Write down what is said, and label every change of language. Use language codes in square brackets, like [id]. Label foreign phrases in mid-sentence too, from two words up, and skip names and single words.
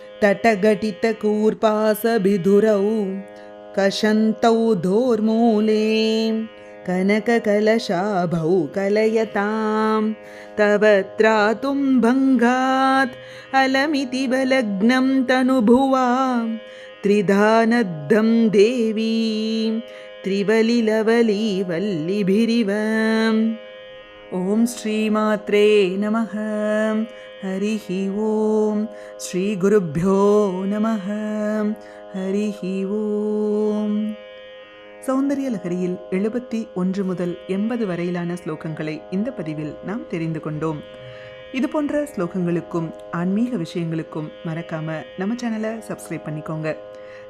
[sa] तटघटितकूर्पासभिधुरौ कषन्तौ धोर्मूले कनककलशाभौ कलयतां तव त्रातुं भङ्गात् अलमिति बलग्नं तनुभुवा त्रिधानद्धं देवी त्रिवलिलवलीवल्लिभिरिव ॐ श्रीमात्रे नमः. हरिः ॐ श्रीगुरुभ्यो नमः. हरिः ॐ. [ta] சௌந்தரிய லகரியில் 71 முதல் 80 வரையிலான ஸ்லோகங்களை இந்த பதிவில் நாம் தெரிந்து கொண்டோம். இது போன்ற ஸ்லோகங்களுக்கும் ஆன்மீக விஷயங்களுக்கும் மறக்காம நம்ம சேனலை சப்ஸ்கிரைப் பண்ணிக்கோங்க.